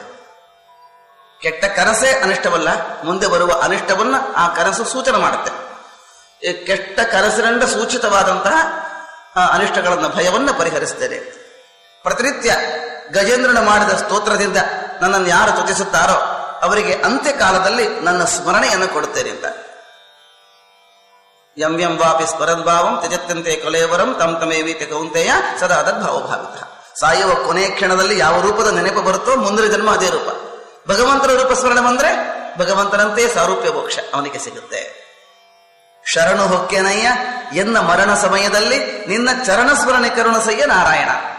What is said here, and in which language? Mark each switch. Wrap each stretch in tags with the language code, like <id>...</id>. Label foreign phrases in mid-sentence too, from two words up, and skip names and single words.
<kn>ಕೆಟ್ಟ ಕನಸೇ ಅನಿಷ್ಟವಲ್ಲ, ಮುಂದೆ ಬರುವ ಅನಿಷ್ಟವನ್ನ ಆ ಕನಸು ಸೂಚನೆ ಮಾಡುತ್ತೆ. ಈ ಕೆಟ್ಟ ಕನಸಿನಿಂದ ಸೂಚಿತವಾದಂತಹ ಅನಿಷ್ಟಗಳನ್ನು, ಭಯವನ್ನು ಪರಿಹರಿಸ್ತೇನೆ. ಪ್ರತಿನಿತ್ಯ ಗಜೇಂದ್ರನ ಮಾಡಿದ ಸ್ತೋತ್ರದಿಂದ ನನ್ನನ್ನು ಯಾರು ಸ್ತುತಿಸುತ್ತಾರೋ ಅವರಿಗೆ ಅಂತ್ಯಕಾಲದಲ್ಲಿ ನನ್ನ ಸ್ಮರಣೆಯನ್ನು ಕೊಡುತ್ತೇನೆ ಅಂತ.</kn> <sa>ಯಂ ಯಂ ವಾಪಿ ಸ್ಮರದ್ಭಾವಂ ತ್ಯಜತ್ಯಂತೆ ಕಲೇವರಂ ತಂ ತಮೇವೀತಿ ಕೌಂತೆಯ ಸದಾ ತದ್ಭಾವಭಾವಿತ.</sa> <kn>ಸಾಯುವ ಕೊನೆಯ ಕ್ಷಣದಲ್ಲಿ ಯಾವ ರೂಪದ ನೆನಪು ಬರುತ್ತೋ ಮುಂದಿನ ಜನ್ಮ ಅದೇ ರೂಪ. ಭಗವಂತನ ರೂಪ ಸ್ಮರಣೆ ಬಂದ್ರೆ ಭಗವಂತನಂತೆ ಸಾರೂಪ್ಯ ಮೋಕ್ಷ ಅವನಿಗೆ ಸಿಗುತ್ತೆ. ಶರಣು ಹೊಕ್ಕೆನಯ್ಯ ಎನ್ನ ಮರಣ ಸಮಯದಲ್ಲಿ ನಿನ್ನ ಚರಣ ಸ್ಮರಣೆ ಕರುಣಸಯ್ಯ ನಾರಾಯಣ.</kn>